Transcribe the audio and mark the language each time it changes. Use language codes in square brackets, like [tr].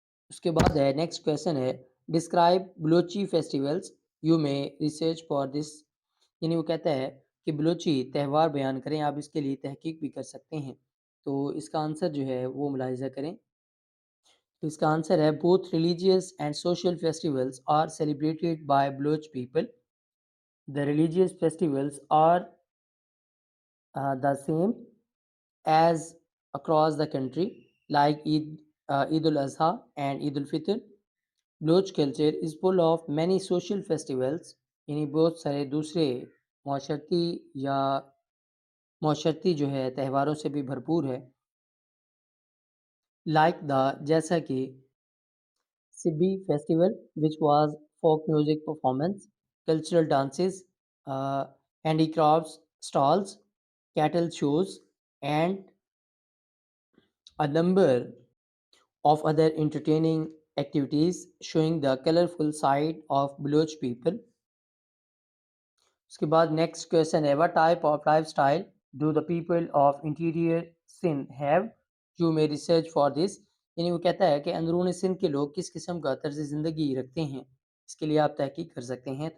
[ur] اس کے بعد ہے [en] Next question ہے describe Balochi festivals you may research for this. [ur] یعنی وہ کہتا ہے کہ بلوچی تہوار بیان کریں، آپ اس کے لیے تحقیق بھی کر سکتے ہیں. تو اس کا آنسر جو ہے وہ ملاحظہ کریں. تو اس کا آنسر ہے [en] Both religious and social festivals are celebrated by Baloch people. The religious festivals are the same as across the country, like Eid al-Adha and Eid al-Fitr. Baloch culture is full of many social festivals. [ur] یعنی بہت سارے دوسرے معاشرتی یا معاشرتی جو ہے تہواروں سے بھی بھرپور ہے. [en] like the [ur] جیسا کہ [en] Sibi festival which was folk music performance, cultural dances, handicrafts stalls, cattle shows and a number of other entertaining activities showing the colorful side of Baloch people. [ur] اس کے بعد [en] Next question ہے what type of lifestyle do the people of interior Sindh have? You may research for this. [ur] یعنی وہ کہتا ہے کہ اندرون سندھ کے لوگ کس قسم کا طرز زندگی رکھتے ہیں، اس کے لیے آپ تحقیق کر سکتے ہیں.